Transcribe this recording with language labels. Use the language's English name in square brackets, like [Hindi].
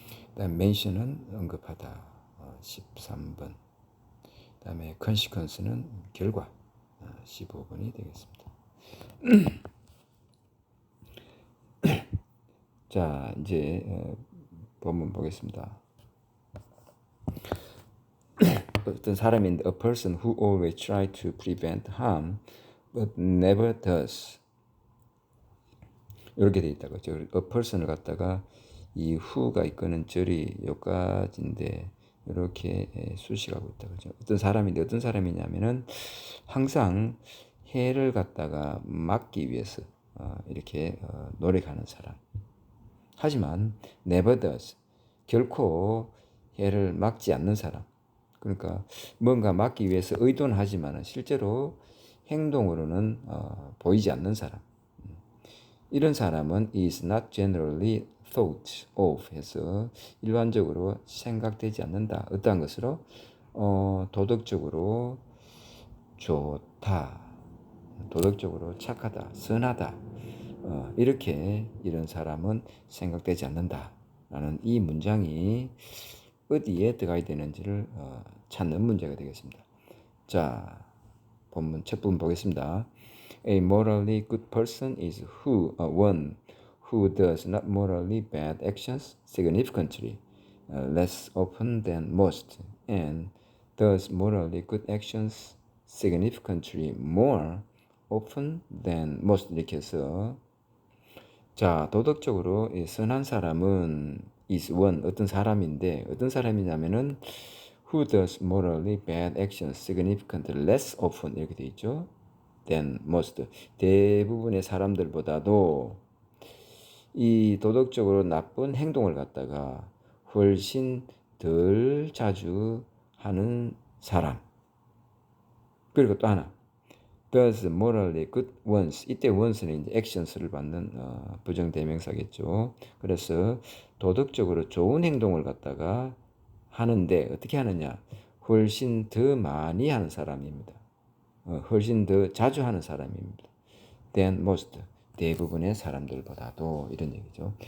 [Korean] 그다음에 mention은 언급하다 13번. 그다음에 consequence는 결과 15번이 되겠습니다. 자, 이제 본문 보겠습니다. 어떤 사람인데 [English] a person who always try to prevent harm but never does, [Korean] 이렇게 돼 있다고. a person을 갖다가 이 who가 있거는 절이 여기까지인데 이렇게 수식하고 있다고. 어떤 사람인데 어떤 사람이냐면은 항상 해를 갖다가 막기 위해서 이렇게 노력하는 사람. 하지만 [English] never does, [Korean] 결코 해를 막지 않는 사람. 그러니까 뭔가 막기 위해서 의도는 하지만 실제로 행동으로는 보이지 않는 사람. 이런 사람은 [English] is not generally thought of [Korean] 해서 일반적으로 생각되지 않는다. 어떠한 것으로 도덕적으로 좋다, 도덕적으로 착하다, 선하다, 이렇게 이런 사람은 생각되지 않는다라는 이 문장이 어디에 들어가야 되는지를 찾는 문제가 되겠습니다. 자, 본문 첫 부분 보겠습니다. [English] A morally good person is one who does not morally bad actions significantly less often than most, and does morally good actions significantly more often than most. [Korean] 이렇게 해서 자, 도덕적으로 선한 사람은 [English] is one, [Korean] 어떤 사람인데 어떤 사람이냐면은 [English] who does morally bad actions significantly less often, [Korean] 이렇게 돼 있죠. [English] than most, [Korean] 대부분의 사람들보다도 이 도덕적으로 나쁜 행동을 갖다가 훨씬 덜 자주 하는 사람. 그리고 또 하나, [English] does morally good ones. [Korean] 이때 ones는 이제 actions를 받는 부정대명사겠죠. 그래서 도덕적으로 좋은 행동을 갖다가 하는데 어떻게 하느냐? 훨씬 더 많이 하는 사람입니다. 훨씬 더 자주 하는 사람입니다. [English] than most, [Korean] 대부분의 사람들보다도, 이런 얘기죠.